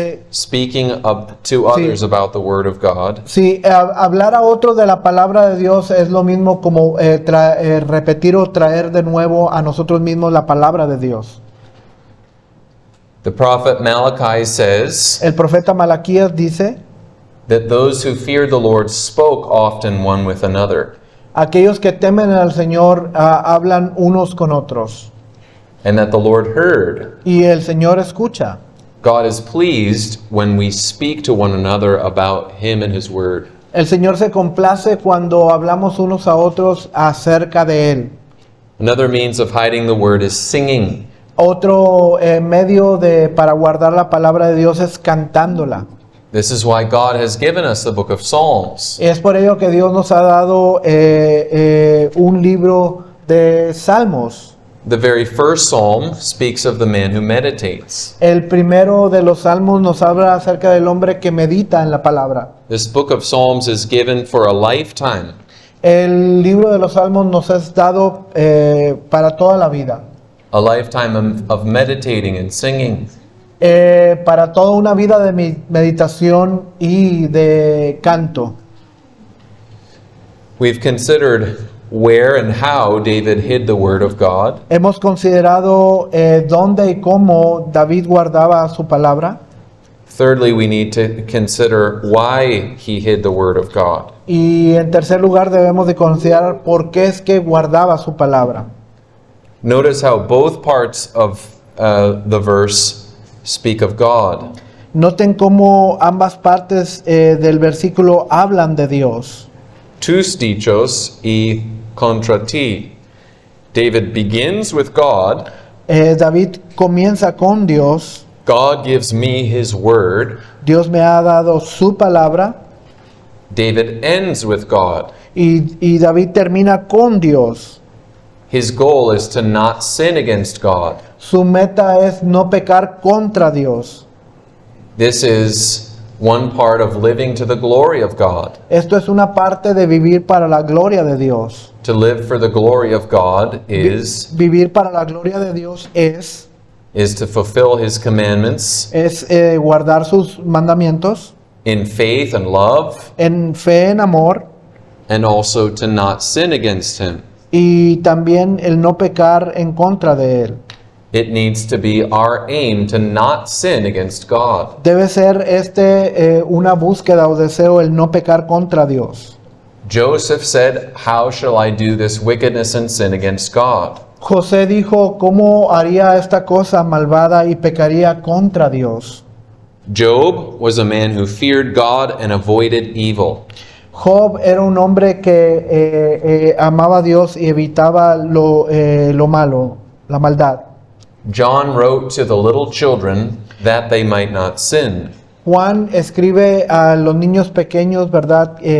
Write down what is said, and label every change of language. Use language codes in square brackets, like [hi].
[en] Speaking to others about the Word of God [es] Sí, hablar a otros de la palabra de Dios es lo mismo como repetir o traer de nuevo a nosotros mismos la palabra de Dios. [en] The prophet Malachi says [es] El profeta Malaquías dice, [en] that those who feared the Lord spoke often one with another, [es] aquellos que temen al Señor hablan unos con otros. [en] and that the Lord heard. [es] Y el Señor escucha. [en] God is pleased when we speak to one another about Him and His Word. [es] El Señor se complace cuando hablamos unos a otros acerca de Él. [en] Another means of hiding the Word is singing. [es] Otro medio para guardar la palabra de Dios es cantándola. [en] This is why God has given us the book of Psalms. [es] Es por ello que Dios nos ha dado un libro de salmos. [en] The very first psalm speaks of the man who meditates. [es] El primero de los salmos nos habla acerca del hombre que medita en la palabra. [en] This book of Psalms is given for a lifetime. [es] El libro de los salmos nos es dado para toda la vida. [en] A lifetime of meditating and singing. [es] Para toda una vida de meditación y de canto. [en] We've considered where and how David hid the word of God. [es] Hemos considerado dónde y cómo David guardaba su palabra. [en] Thirdly, we need to consider why he hid the word of God. [es] Y en tercer lugar debemos de considerar por qué es que guardaba su palabra. [en] Notice how both parts of the verse speak of God. [es] Noten cómo ambas partes del versículo hablan de Dios. Tus dichos y contra ti. [en] David begins with God. [es] David comienza con Dios. [en] God gives me his word. [es] Dios me ha dado su palabra. [en] David ends with God. [es] Y David termina con Dios. [en] His goal is to not sin against God. [es] Su meta es no pecar contra Dios. [en] This is one part of living to the glory of God. [es] Esto es una parte de vivir para la gloria de Dios. [en] To live for the glory of God is [es] Vivir para la gloria de Dios es [en] to fulfill his commandments [es] guardar sus mandamientos [en] in faith and love, [es] en fe, en amor, [en] and also to not sin against him. [es] y también el no pecar en contra de él. [en] It needs to be our aim to not sin against God. [es] Debe ser una búsqueda o deseo el no pecar contra Dios. [en] Joseph said, "How shall I do this wickedness and sin against God?" [es] José dijo, ¿cómo haría esta cosa malvada y pecaría contra Dios? [en] Job was a man who feared God and avoided evil. [es] Job era un hombre que amaba a Dios y evitaba lo malo, la maldad. [en] John wrote to the little children that they might not sin. [es] Juan escribe a los niños pequeños, ¿verdad?